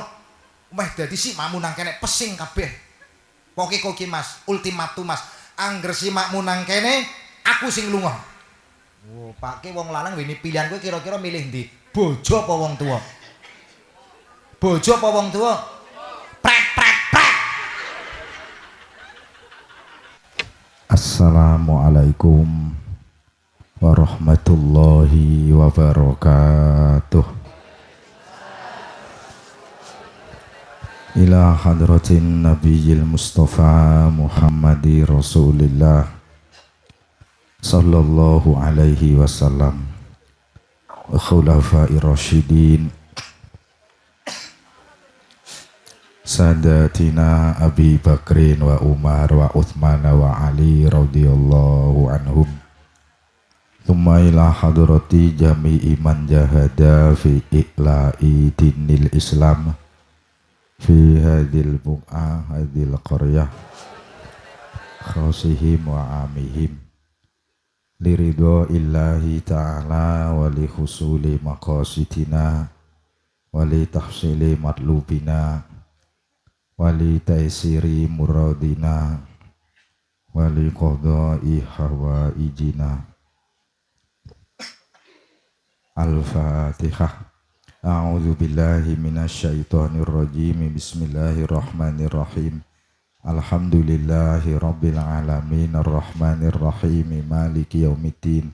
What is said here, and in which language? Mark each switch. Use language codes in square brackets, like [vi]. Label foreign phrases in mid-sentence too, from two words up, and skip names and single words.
[jv] Meh dadi simakmu nang kene pesing kabeh. Pokoke koki Mas, ultimatum Mas. Angger simakmu nang kene, aku sing lunga. Oh, pake wong lanang ini pilihan kowe kira-kira milih ndi? Bojo apa wong tuwa? Bojo apa wong tuwa? Prek prek prek. [ar] السلام عليكم ورحمة الله وبركاته. إلى حضرة النبي المصطفى محمد رسول الله صلى الله عليه وسلم وخلفاء الراشدين سادتنا أبي بكر وعمر وعثمان وعلي رضي الله عنهم ثم إلى حضرة جميع من جاهد في إعلاء دين الإسلام في هذه البقعة هذه القرية خاصهم وعامهم لرضا الله تعالى ولحصول مقاصدنا ولتحصيل مطلوبنا ولتيسير مرادنا ولقضاء حوائجنا. الفاتحة. أعوذ بالله من الشيطان الرجيم. بسم الله الرحمن الرحيم. الحمد لله رب العالمين الرحمن الرحيم مالك يوم الدين.